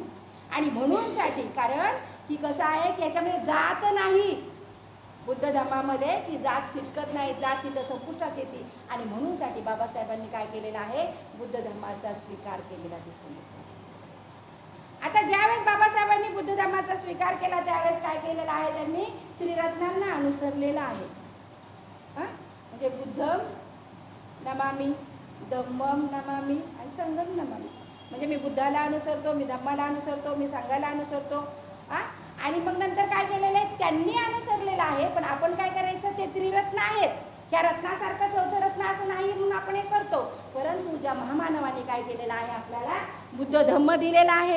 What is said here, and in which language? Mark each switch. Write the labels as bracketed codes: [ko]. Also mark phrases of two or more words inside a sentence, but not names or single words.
[mr] आणि म्हणूनसाठी कारण की कसं आहे की याच्यामध्ये जात नाही, बुद्ध धर्मामध्ये की जात चिटकत नाही, जात तिथं संपुष्टात येते. आणि म्हणूनसाठी बाबासाहेबांनी काय केलेलं आहे, बुद्ध धर्माचा स्वीकार केलेला दिसून येतो. आता ज्यावेळेस बाबासाहेबांनी बुद्ध धर्माचा स्वीकार केला त्यावेळेस काय केलेलं आहे, त्यांनी त्रिरत्नांना अनुसरलेलं आहे. [pi] म्हणजे बुद्धम नमामि, धम्मम नमामि आणि संघम नमामि. [mr] म्हणजे मी बुद्धाला अनुसरतो, मी धम्माला अनुसरतो, मी संघाला अनुसरतो. आणि मग नंतर काय केलेलं आहे, त्यांनी अनुसरलेलं आहे. पण आपण काय करायचं, ते त्रिरत्न आहेत, ह्या रत्नासारखं चौथं रत्न असं नाही म्हणून आपण हे करतो. परंतु ज्या महामानवाने काय केलेलं आहे, आपल्याला बुद्ध धम्म दिलेला आहे.